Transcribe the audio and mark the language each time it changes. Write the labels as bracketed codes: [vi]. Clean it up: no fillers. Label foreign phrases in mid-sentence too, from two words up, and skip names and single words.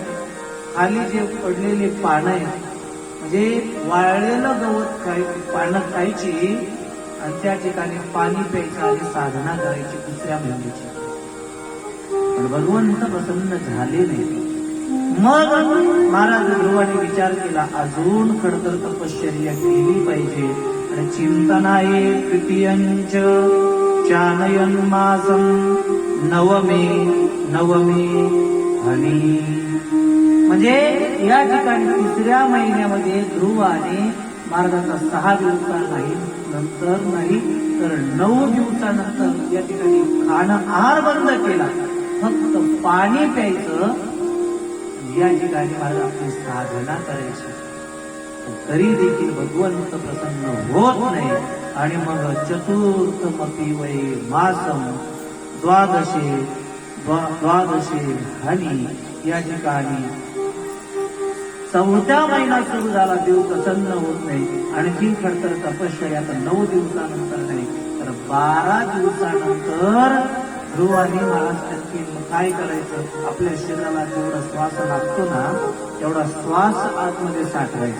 [mr] खाली जे पडलेले पानं आहेत म्हणजे वाळलेलं गवत पानं खायची आणि त्या ठिकाणी पाणी प्यायचं आणि साधना करायची 2ऱ्या महिन्याची. पण भगवंत प्रसन्न झाले नाही. मग महाराज ध्रुवाने विचार केला, अजून खडतर तपश्चर्या केली पाहिजे. आणि चिंतन आहे [sa] तृतीयंच चानयन मासम नवमे हनी. [mr] म्हणजे या ठिकाणी 3ऱ्या महिन्यामध्ये ध्रुवाने महाराजांचा 6 दिवसानंतर नाही तर 9 दिवसानंतर या ठिकाणी खाणं आहार बंद केला. फक्त पाणी प्यायचं. या ठिकाणी महाराज आपली साधना करायची. तरी देखील भगवंत प्रसन्न होत नाही. आणि मग [sa] चतुर्थमपि वै मासम द्वादशे हनी. [mr] या ठिकाणी 4थ्या महिना सुरू झाला, देव प्रसन्न होत नाही. आणखी खडतर तपश्चर्या 9 दिवसानंतर नाही तर 12 दिवसानंतर ध्रुवाने महाराज आणखी काय करायचं, आपल्या शरीराला जेवढा श्वास लागतो ना तेवढा श्वास आतमध्ये साठवायचा.